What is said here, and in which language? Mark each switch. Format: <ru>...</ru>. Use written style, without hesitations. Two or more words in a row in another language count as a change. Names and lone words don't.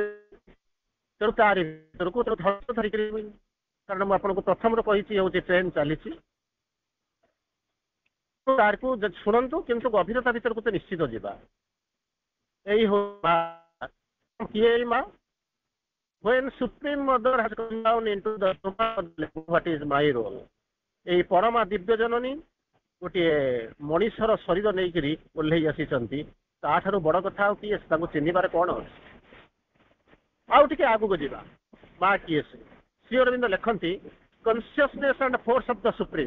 <or>ତେଣୁ ତାରି ଭିତରକୁ ଧରିକିରି, କାରଣ ମୁଁ ଆପଣଙ୍କୁ ପ୍ରଥମରୁ କହିଛି ହଉଛି ଟ୍ରେନ ଚାଲିଛି, ତାରକୁ ଶୁଣନ୍ତୁ କିନ୍ତୁ ଗଭୀରତା ଭିତରକୁ ତ ନିଶ୍ଚିତ ଯିବା। ଏଇ କିଏ ଏଇ ମା?</or> <en>when supreme mother has come down into the human, what is my role?</en> <or>ଏଇ ପରମା ଦିବ୍ୟ ଜନନୀ ଗୋଟିଏ ମଣିଷର ଶରୀର ନେଇକିରି ଓହ୍ଲେଇ ଆସିଛନ୍ତି। ତାଠାରୁ ବଡ କଥା ଆଉ କିଏ? ତାଙ୍କୁ ଚିହ୍ନିବାରେ କଣ ଅଛି? ଆଉ ଟିକେ ଆଗକୁ ଯିବା। ମା କିଏ ସେ?</or> <en>ଶ୍ରୀ ଅରବିନ୍ଦ ଲେଖନ୍ତି consciousness and force of the supreme.</en>